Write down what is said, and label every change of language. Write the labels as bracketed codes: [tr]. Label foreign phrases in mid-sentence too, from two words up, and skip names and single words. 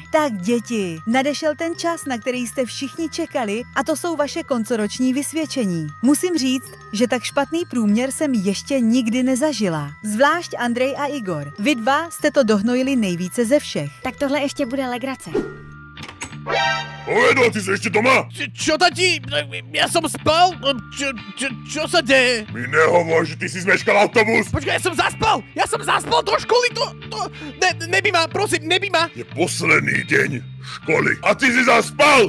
[cs] Tak děti, nadešel ten čas, na který jste všichni čekali a to jsou vaše koncoroční vysvědčení. Musím říct, že tak špatný průměr jsem ještě nikdy nezažila. Zvlášť Andrej a Igor. Vy dva jste to dohnojili nejvíce ze všech. Tak tohle ještě bude legrace. [sk] Povedo, ty si ešte doma? Čo tati? Ja som spal? Čo sa deje? Mi nehovor, že ty si zmeškal autobus. Počkaj, ja som zaspal do školy, nebí ma, prosím, nebí ma. Je posledný deň školy a ty si zaspal.